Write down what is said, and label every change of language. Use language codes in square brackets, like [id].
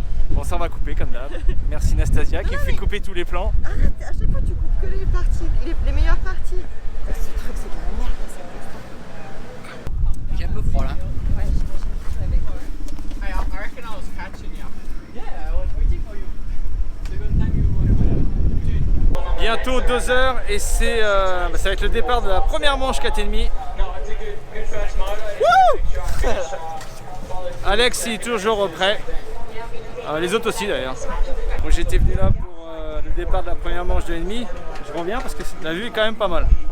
[fr] Bon, ça on va couper comme d'hab. Merci Nastasia qui me fait couper tous les plans. Arrête, à chaque fois tu coupes que les parties, les meilleures parties. Ce truc c'est de la merde, ça. J'ai un peu froid là. Ouais, j'imagine que ça avec. [en] I reckon I was catching you. Yeah, I was waiting for you. Second time you [fr] Bientôt 2 heures et c'est ça va être le départ de la première manche 4,5. Alex il est toujours prêt. Les autres aussi d'ailleurs. Moi j'étais venu là pour le départ de la première manche de 2,5. Je reviens parce que la vue est quand même pas mal.